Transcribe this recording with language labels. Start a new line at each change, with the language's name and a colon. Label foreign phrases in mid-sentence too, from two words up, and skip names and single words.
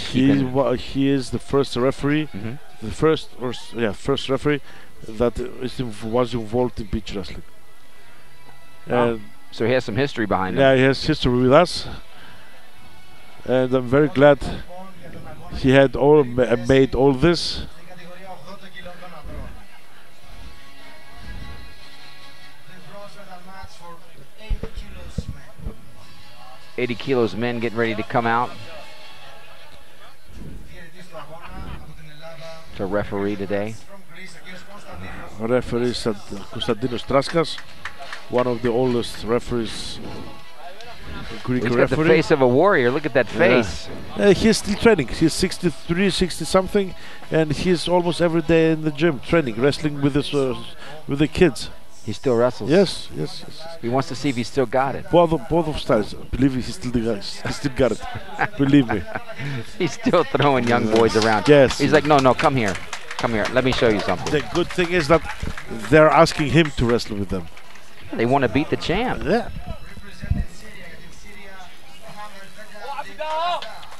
English: He is the first referee, the first referee that was involved in beach wrestling. And so he has some history behind him. yeah, he has history with us, and I'm very glad he had made all this.
Greek: Στην κατηγορία 80 κιλών των ανδρών.
English: The bronze medal match for 80 kilos men. 80 kilos men getting ready to come out
Greek: Διαιτητής του αγώνα από την Ελλάδα.
English: to referee today. From Greece,
Greek: ο κύριος Κωνσταντίνος.
English: Referee Konstantinos Traskas, one of the oldest referees, Greek He's got the referee. face of a warrior. Look at that face. He's still training. He's 63, 60 something, and he's almost every day in the gym training, wrestling with with the kids. He still wrestles. Yes. He wants to see if he's still got it. Both of styles. Believe me, he still got it. Believe me. He's still throwing young boys around. Yes. He's like, no, come here. Come here. Let me show you something. The good thing is that they're asking him to wrestle with them. They want to beat the champ. Yeah. Representing Syria
Greek: για την
English: Syria Hammer Vega.